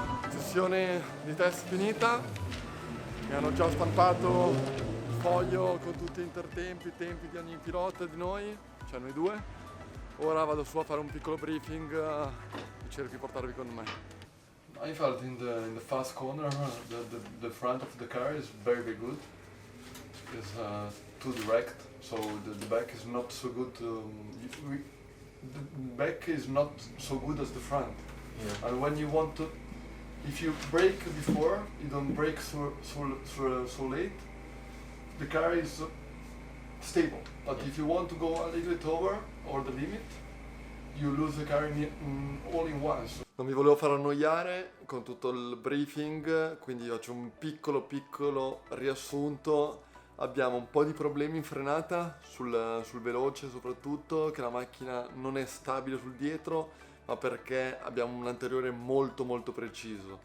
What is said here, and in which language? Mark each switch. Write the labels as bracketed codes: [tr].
[it] Sessione di test finita, mi hanno già stampato il foglio con tutti gli intertempi, i tempi di ogni pilota e di noi, cioè noi due. Ora vado su a fare un piccolo briefing e cerco di portarvi con me. [en] I felt in the fast corner the front of the car is very good. It's too direct, so the back is not so good. The back is not so good as the front. Yeah. And when you want to, if you brake before, you don't brake so late, the car is stable. But if you want to go a little bit over or the limit, you lose the car all in once. [it] Non mi volevo far annoiare con tutto il briefing, quindi faccio un piccolo riassunto. Abbiamo un po' di problemi in frenata, sul veloce soprattutto, che la macchina non è stabile sul dietro, ma perché abbiamo un anteriore molto preciso.